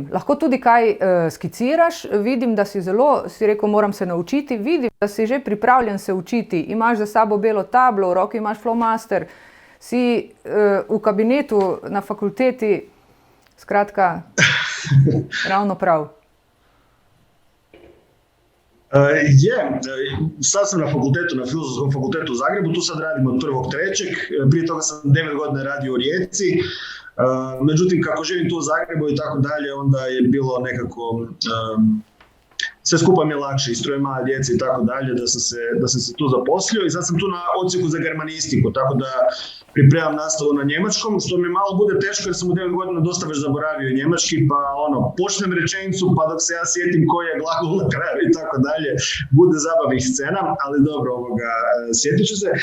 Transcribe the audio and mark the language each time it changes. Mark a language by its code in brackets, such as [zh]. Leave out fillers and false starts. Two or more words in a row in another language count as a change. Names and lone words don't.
[sl] Lahko tudi kaj skiciraš. Vidim, da si rekel, moram se naučiti. Vidim, da si že pripravljen se učiti. Imaš za sabo belo tablo, v roki imaš flomaster. Si v kabinetu na fakulteti, skratka, ravno prav. [hr] Sad sam na fakultetu, na Filozofskom fakultetu u Zagrebu, tu sad radim od 1.3. Prije toga sam 9 godina radio u Rijeci. Međutim, kako živim tu u Zagrebu i tako dalje, onda je bilo nekako sve skupa mi je lakše, istrujem mala djeca i tako dalje, da sam se tu zaposlio i sad sam tu na odsjeku za germanistiku, tako da pripremam nastavu na njemačkom, što mi malo bude teško jer sam u 9 godina dosta već zaboravio njemački, pa počnem rečenicu, pa dok se ja sjetim koji je glagol na kraju i tako dalje, bude zabavnih scena, ali dobro, sjetit ću se.